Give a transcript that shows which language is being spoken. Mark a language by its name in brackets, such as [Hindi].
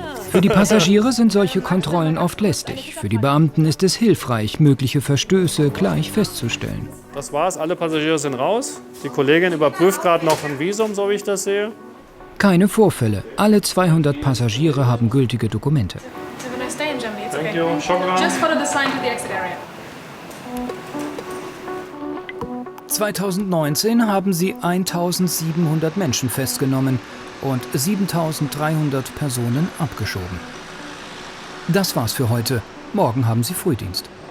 [German] Für die Passagiere sind solche Kontrollen oft lästig. Für die Beamten ist es hilfreich, mögliche Verstöße gleich festzustellen. Das war's, alle Passagiere sind raus. Die Kollegin überprüft gerade noch ein Visum, so wie ich das sehe. Keine Vorfälle. Alle 200 Passagiere haben gültige Dokumente. [English] Have a nice day in Germany. It's Thank okay. you. [Arabic] Shukran. [English] Just follow the sign to the exit area. [German] 2019 haben sie 1700 Menschen festgenommen und 7300 Personen abgeschoben. Das war's für heute. Morgen haben sie Frühdienst.